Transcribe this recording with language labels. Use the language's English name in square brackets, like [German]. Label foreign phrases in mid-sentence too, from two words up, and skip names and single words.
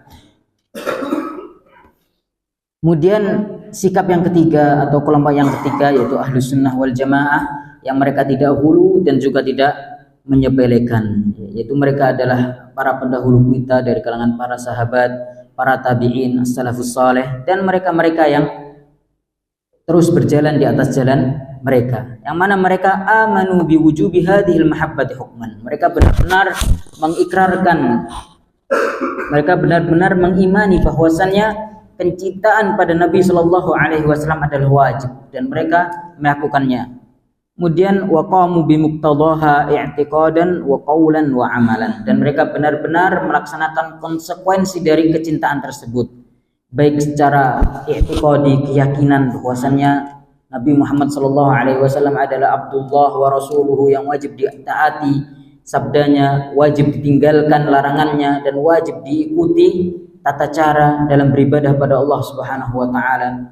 [Indonesian] Kemudian sikap yang ketiga atau kelompok yang ketiga yaitu Ahlus Sunnah wal Jamaah, yang mereka tidak hulu dan juga tidak menyepelekan, yaitu mereka adalah para pendahulu kita dari kalangan para sahabat, para tabi'in, [Arabic] as-salafus saleh, [Indonesian] dan mereka-mereka yang terus berjalan di atas jalan mereka, yang mana mereka [Arabic] amanu biwujubi hadhil mahabbati hukman. [Indonesian] Mereka benar-benar mengikrarkan, mereka benar-benar mengimani bahwasannya pencintaan pada Nabi [Arabic] Shallallahu Alaihi Wasallam [Indonesian] adalah wajib, dan mereka melakukannya. Kemudian [Arabic] waqamu bimuqtadaha i'tiqadan wa qawlan wa amalan, [Indonesian] dan mereka benar-benar melaksanakan konsekuensi dari kecintaan tersebut, baik secara i'tiqadi, keyakinan bahwasannya Nabi Muhammad [Arabic] sallallahu alaihi wasallam [Indonesian] adalah [Arabic] Abdullah wa rasuluhu [Indonesian] yang wajib ditaati, sabdanya wajib ditinggalkan larangannya, dan wajib diikuti tata cara dalam beribadah pada Allah [Arabic] Subhanahu wa Ta'ala.